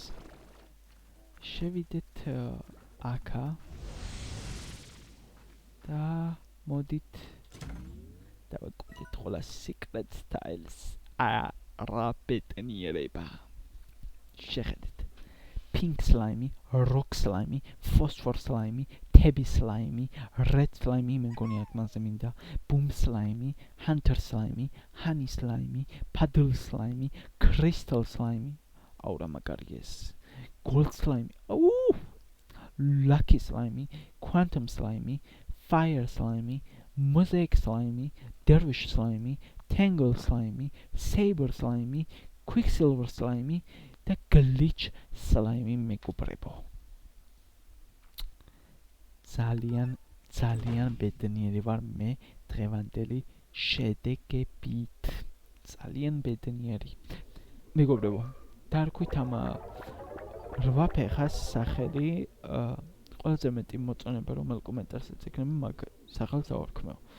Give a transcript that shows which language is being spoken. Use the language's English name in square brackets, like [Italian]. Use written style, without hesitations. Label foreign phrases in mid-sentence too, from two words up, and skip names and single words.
[Georgian] შევიდეთ აქა და მოდით დავაკვირდეთ ყველა [English] secret styles. [Georgian] რა ბედნიერება. შეხედეთ. [English] Pink slime, rock slime, phosphor slime, tabby slime, red slime, [Georgian] მეგონი აქ მასზე მინდა, [English] boom slime, hunter slime, honey slime, puddle slime, crystal slime, [Georgian] აუ რა მაგარია ეს, [English] gold slime, lucky slime, quantum slime, fire slime, mosaic slime, dervish slime, tangle slime, saber slime, quicksilver slime, და glitch slime მეგობრებო. [Georgian] ძალიან ბედნიერი ვარ მე დღევანდელი შედეგებით. ძალიან ბედნიერი. მეგობრებო, დაარქვით ამ 8 ფეხას სახელი, ყველაზე მეტი მოწონება რომელ კომენტარსაც ეკნება, მაგ სახელს ავარქმევ.